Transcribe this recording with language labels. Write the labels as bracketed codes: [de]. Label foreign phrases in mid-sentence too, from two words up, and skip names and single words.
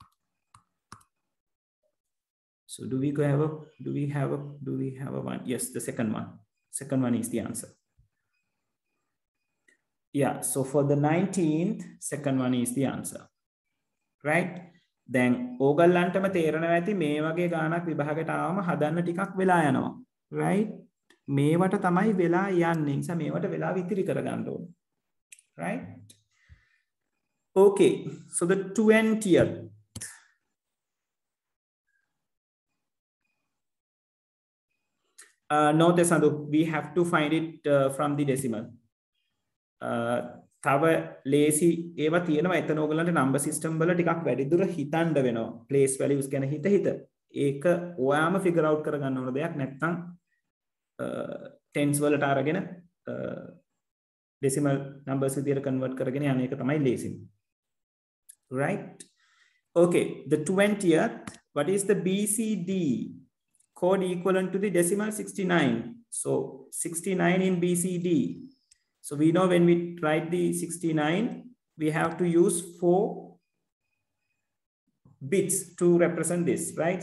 [en] So do we have a one? Yes, the second one. Second one is the answer. Yeah, so for the 19th, second one is the answer. Right? [si] Then ඕගල්ලන්ටම තේරෙනවා ඇති මේ වගේ ගානක් විභාගයට ආවම හදන්න ටිකක් වෙලා යනවා. Right? මේවට තමයි වෙලා යන්නේ. නිසා මේවට වෙලා විතිරි කරගන්න ඕනේ. [en] Right? Okay, so the 20th. No, Tesandu, we have to find it from the decimal. [si] තව ලේසි ඒවා තියෙනවා. එතන ඕගලන්ට [en] number system [si] වල ටිකක් වැඩි දුර හිතන්න වෙනවා. [en] place values [si] ගැන හිත. ඒක ඔයාම [en] figure out [si] කරගන්න ඕන දෙයක්. නැත්නම් tens වලට අරගෙන [en] decimal numbers [si] විදියට convert කරගෙන යන එක තමයි ලේසි. [en] Right? Okay, the 20th, what is the BCD code equivalent to the decimal? 69. So 69 in BCD. So we know when we write the 69, we have to use 4 bits to represent this, right?